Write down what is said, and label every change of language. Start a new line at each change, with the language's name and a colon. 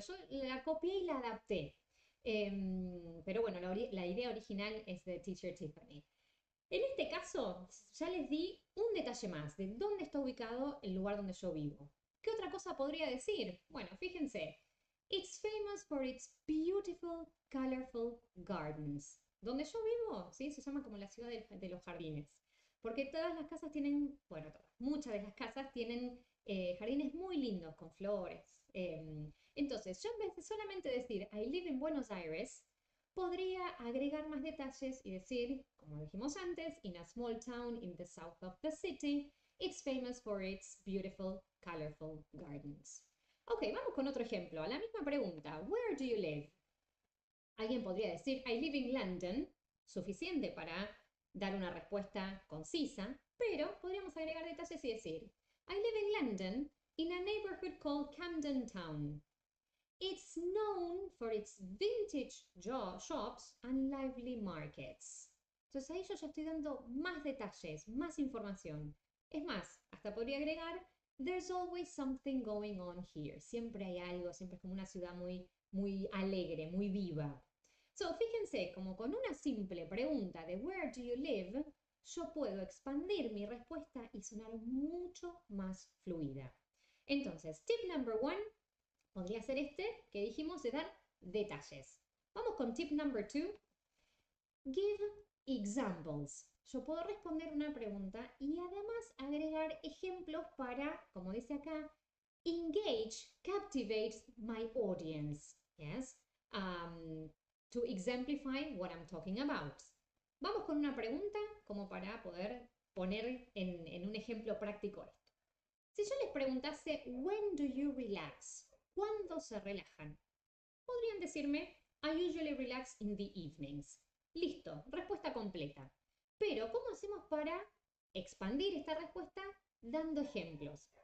Spanish: Yo la copié y la adapté. Pero bueno, la idea original es de Teacher Tiffany. En este caso, ya les di un detalle más de dónde está ubicado el lugar donde yo vivo. ¿Qué otra cosa podría decir? Bueno, fíjense.
English: It's famous for its beautiful, colorful gardens.
Spanish: Donde yo vivo, ¿sí? Se llama como la ciudad de los jardines. Porque todas las casas tienen, bueno, todas, muchas de las casas tienen jardines muy lindos con flores. Entonces, yo en vez de solamente decir
English: I live in Buenos Aires,
Spanish: podría agregar más detalles y decir, como dijimos antes,
English: in a small town in the south of the city, it's famous for its beautiful, colorful gardens.
Spanish: Ok, vamos con otro ejemplo. A la misma pregunta,
English: where do you live?
Spanish: Alguien podría decir,
English: I live in London,
Spanish: suficiente para dar una respuesta concisa, pero podríamos agregar detalles y decir,
English: I live in London, in a neighborhood called Camden Town. It's known for its vintage shops and lively markets.
Spanish: Entonces ahí yo ya estoy dando más detalles, más información. Es más, hasta podría agregar,
English: there's always something going on here.
Spanish: Siempre hay algo, siempre es como una ciudad muy alegre, muy viva. So, fíjense, como con una simple pregunta de
English: where do you live,
Spanish: yo puedo expandir mi respuesta y sonar mucho más fluida. Entonces, tip number one podría ser este que dijimos de dar detalles. Vamos con
English: tip number two. Give examples.
Spanish: Yo puedo responder una pregunta y además agregar ejemplos para, como dice acá,
English: engage, captivate my audience. Yes. To exemplify what I'm talking about.
Spanish: Vamos con una pregunta como para poder poner en un ejemplo práctico esto. Si yo les preguntase,
English: when do you relax?
Spanish: ¿Cuándo se relajan? Podrían decirme,
English: I usually relax in the evenings.
Spanish: Listo, respuesta completa. Pero, ¿cómo hacemos para expandir esta respuesta dando ejemplos?